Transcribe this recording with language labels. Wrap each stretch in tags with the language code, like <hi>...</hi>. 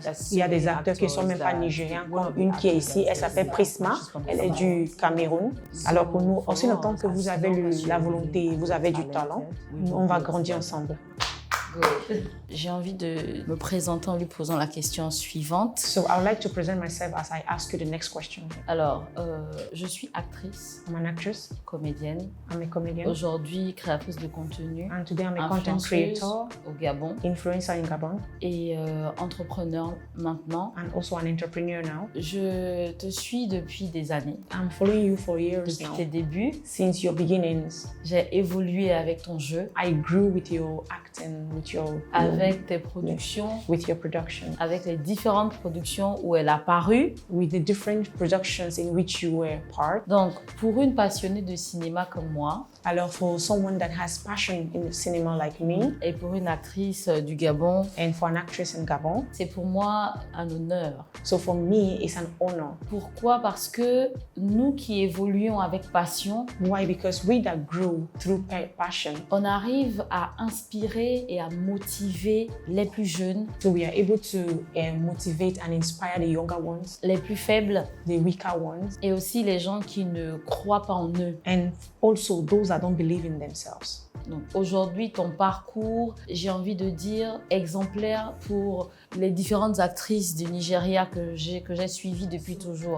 <fr>Il y a des acteurs qui ne sont même pas nigériens, comme une qui est ici, elle s'appelle Prisma, elle est du Cameroun. Alors pour nous, aussi longtemps que vous avez la volonté, vous avez du talent, on va grandir ensemble. J'ai envie de me présenter en lui posant la question suivante.</fr> <en>So I would like to present myself as I ask you the next question.</en> <fr>Alors, je suis actrice,</fr> <en>I'm an actress,</en> <fr>comédienne,</fr> <en>I'm a comedian.</en> <fr>Aujourd'hui créatrice de contenu,</fr> <en>And today I'm a content creator,</en> <fr>au Gabon,</fr> <en>influencer in Gabon,</en> <fr>et entrepreneur maintenant.</fr> <en>and also an entrepreneur now.</en> <fr>Je te suis depuis des années.</fr> <en>I'm following you for years</en> <fr>Depuis</fr> <en>now.</en> <fr>tes débuts,</fr> <en>Since your beginnings,</en> <fr>j'ai évolué avec ton jeu,</fr> <en>I grew with your acting,</en> <fr>avec tes productions,</fr> <en>with your production,</en> <fr>avec les différentes productions où elle a paru.</fr> <en>with the different productions in which you were part.</en> <fr>Donc, pour une passionnée de cinéma comme moi, Alors,</fr> <en>for someone that has passion in the cinema like me,</en> <fr>et pour une actrice du Gabon,</fr> <en>and for an actress in Gabon,</en> <fr>c'est pour moi un honneur.</fr> <en>so for me, it's an honor.</en> <fr>Pourquoi? Parce que nous qui évoluons avec passion,</fr> <en>Why? Because we that grew through passion,</en> <fr>on arrive à inspirer et à motiver les plus jeunes,</fr> <en>so we are able to motivate and inspire the younger ones,</en> <fr>les plus faibles,</fr> <en>the weaker ones,</en> <fr>et aussi les gens qui ne croient pas en eux.</fr> <en>and also those that don't believe in themselves.</en> <fr>Donc aujourd'hui, ton parcours, j'ai envie de dire, exemplaire pour les différentes actrices du Nigeria que j'ai suivies depuis toujours.</fr>